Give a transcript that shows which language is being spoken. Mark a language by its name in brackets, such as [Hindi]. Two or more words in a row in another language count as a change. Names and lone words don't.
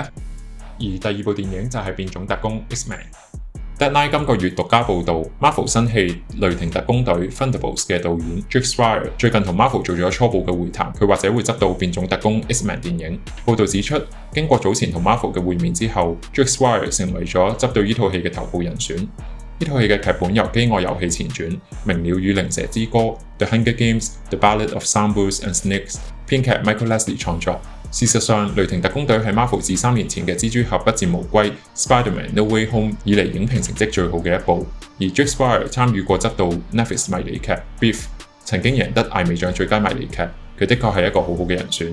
[Cantonese] 而第二部電影就係《變種特工 X-Men》。Deadline 今個月獨家報導 ，Marvel 新戲《雷霆特工隊 Thunderbolts》嘅導演 Jake Schreier 最近同 Marvel 做咗初步嘅會談，佢或者會執導《變種特工 X-Men》電影。報導指出，經過早前同 Marvel 嘅會面之後 ，Jake Schreier 成為咗執導呢套戲嘅頭部人選。呢套戲嘅劇本由《飢餓遊戲》前傳《鳴鳥與靈蛇之歌》The Hunger Games The Ballad of Songbirds and Snakes 編劇 Michael Lesley 創作。事實上，雷霆特工隊係 Marvel 自3年前嘅蜘蛛俠不戰無歸 Spider-Man No Way Home 以嚟影評成績最好嘅一部，而 Jake Schreier 參與過執導 Netflix 迷你劇 Beef， 曾經贏得艾美獎最佳迷你劇，佢的確係一個好好嘅人選。